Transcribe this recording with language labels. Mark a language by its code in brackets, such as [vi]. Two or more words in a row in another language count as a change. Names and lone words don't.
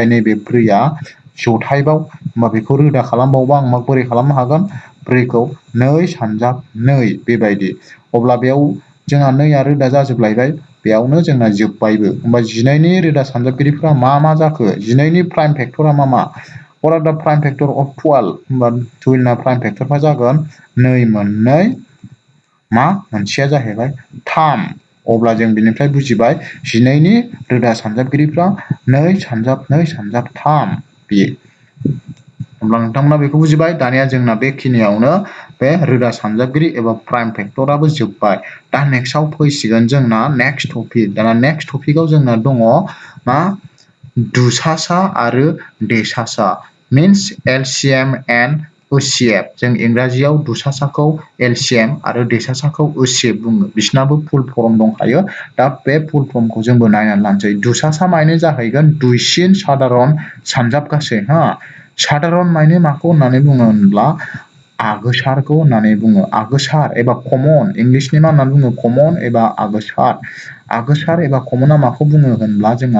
[brx] नैबे 4आ जथायबाव होमबा बेखौ रोदा खालामबावबा आं बोरै खालामनो हागोन 4खौ 2 सानजाब 2 बेबायदि अब्ला बेयाव जोंहा 2आ रोदा जाजोबलायबाय बेयावनो जोंना जोब्बायबो होमबा 19नि रोदा सानजाबगिरिफ्रा मा जाखो 19नि प्राइम फेक्टरा मा [en] what are the prime factor of 12 [brx] होमबा 12 ना प्राइम फेक्टरफ्रा जागोन 2 मोननै मा मोनसेया जाहैबाय 3 अब्ला जों बिनिफ्राय बुजिबाय 19नि रोदा सानजाबगिरिफ्रा 2 सानजाब 3 बेयो अब्ला नोंथांमोना बेखौ बुजिबाय दानिया जोंना बेखिनियावनो बे रोदा सानजाबगिरि एबा प्राइम फेक्टराबो जोब्बाय दा नेक्स्टआव फैसिगोन जोंना [en] next topic [brx] दाना नेक्स्ट टपिकआव जोंना दङ मा दुसासा आरो देसासा [en] means LCM and [brx] ओसिएफ जों इंराजियाव दुसासाखौ एलसिएम आरो देसासाखौ ओसिएफ बुङो बिसिनाबो [en] full form [brx] दंखायो दा बे फुल फर्मखौ जोंबो नायनानै लानोसै दुसासा माने जाहैगोन दुइसिन साधारन सानजाब गासै साधारन माने माखौ होननानै बुङो होनब्ला आगोसारखौ होननानै बुङो आगोसार एबा कमन इंलिसनि मा होननानै बुङो कमन एबा आगोसार एबा कमना माखौ बुङो होनब्ला जोंहा